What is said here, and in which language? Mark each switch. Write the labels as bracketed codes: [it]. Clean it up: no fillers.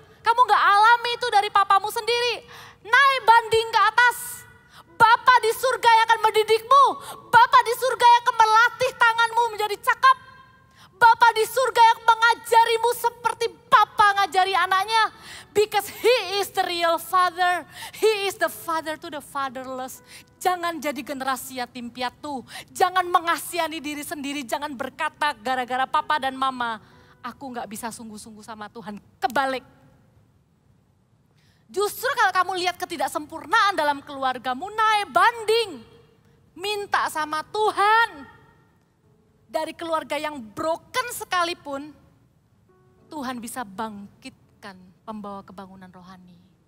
[id] Kamu gak alami itu dari papamu sendiri. Naik banding ke atas. Bapa di surga yang akan mendidikmu. Bapa di surga yang akan melatih tanganmu menjadi cakap. Bapa di surga yang mengajarimu seperti Bapa ngajari anaknya. [en] Because He is the real Father. He is the Father to the fatherless. [id] Jangan jadi generasi yatim piatu. Jangan mengasihani diri sendiri. Jangan berkata gara-gara papa dan mama, aku gak bisa sungguh-sungguh sama Tuhan. Kebalik. Justru kalau kamu lihat ketidaksempurnaan dalam keluargamu, naik banding. Minta sama Tuhan. Dari keluarga yang broken sekalipun, Tuhan bisa bangkitkan pembawa kebangunan rohani.